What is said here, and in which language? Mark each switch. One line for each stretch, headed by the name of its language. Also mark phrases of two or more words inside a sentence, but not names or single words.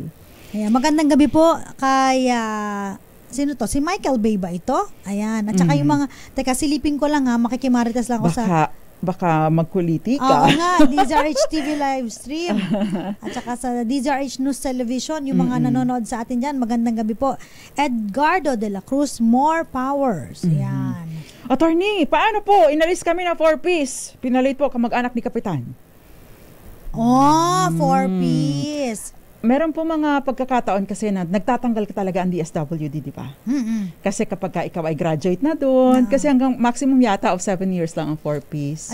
Filipino: Magandang gabi po kay sino to? Si Michael Bay ba ito? Ayan. At saka yung mga, silipin ko lang makikimarites lang ako baka magkuliti Oo ka. nga, DZRH TV
English: live stream.
Filipino: At saka sa DZRH News Television, yung mga nanonood sa atin dyan, magandang gabi po. Edgardo de la Cruz,
English: more powers.
Filipino: Yan. Attorney, paano po? Inalis kami na 4-piece. Pinalit po kamag-anak ni Kapitan. Oh, 4-piece. Meron po mga pagkakataon kasi na nagtatanggal ka talaga ang DSWD, di ba? Kasi kapag ka ikaw ay graduate na doon, kasi hanggang maximum yata
English: of 7 years
Filipino: lang ang 4-piece.